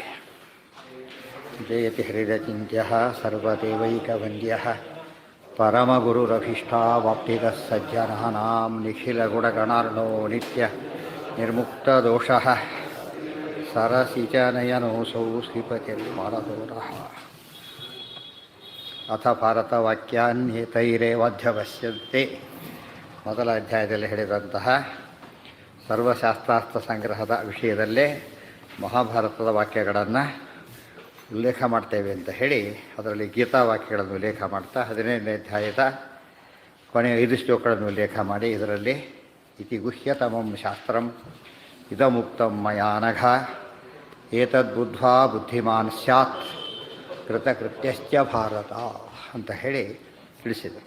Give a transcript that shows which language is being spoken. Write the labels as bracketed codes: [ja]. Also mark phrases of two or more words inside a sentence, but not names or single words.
[sa] जयति हृदयचिन्त्यः सर्वदेवैकवन्द्यः परमगुरुरभीष्टावाप्तिदः सज्जनानां निखिलगुणगणार्णो नित्य निर्मुक्तदोषः सरसिचनयनोऽसौ श्रीपतिर्मानदोरः। ಅಥ ಭಾರತವಾಕ್ಯಾನ್ಯೇತೈರೇವಾಧ್ಯವಶ್ಯಂತೆ [kn] ಮೊದಲ ಅಧ್ಯಾಯದಲ್ಲಿ ಹೇಳಿದಂತಹ ಸರ್ವಶಾಸ್ತ್ರಾರ್ಥ ಸಂಗ್ರಹದ ವಿಷಯದಲ್ಲೇ ಮಹಾಭಾರತದ ವಾಕ್ಯಗಳನ್ನು ಉಲ್ಲೇಖ ಮಾಡ್ತೇವೆ ಅಂತ ಹೇಳಿ ಅದರಲ್ಲಿ ಗೀತಾ ವಾಕ್ಯಗಳನ್ನು ಉಲ್ಲೇಖ ಮಾಡ್ತಾ 15ನೇ ಅಧ್ಯಾಯದ ಕೊನೆಯ 5 ಶ್ಲೋಕಗಳನ್ನು ಉಲ್ಲೇಖ ಮಾಡಿ ಇದರಲ್ಲಿ [sa] ಇತಿ ಗುಹ್ಯತಮಂ ಶಾಸ್ತ್ರಂ ಇದಮುಕ್ತಂ ಮಯಾನಘ ಏತದ್ಬುದ್ಧ್ವಾ ಬುದ್ಧಿಮಾನ್ ಸ್ಯಾತ್ ಕೃತಕೃತ್ಯಶ್ಚ ಭಾರತ [kn] ಅಂತ ಹೇಳಿ ತಿಳಿಸಿದರು.